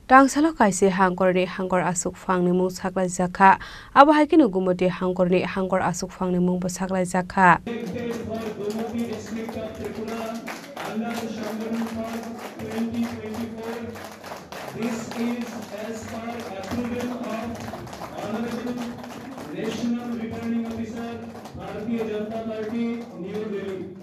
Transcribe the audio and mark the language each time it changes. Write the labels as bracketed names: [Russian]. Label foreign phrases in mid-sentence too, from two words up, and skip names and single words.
[Kok Borok] Tangsalo kaise hangkorni hangkor asuk phangni mung saklai jakha abo haikinu gumoti hangkorni hangkor asuk phangni mung bo saklai jakha [English] This is as per approval of Honorable National Returning Officer, Bharatiya Janata Party, New Delhi.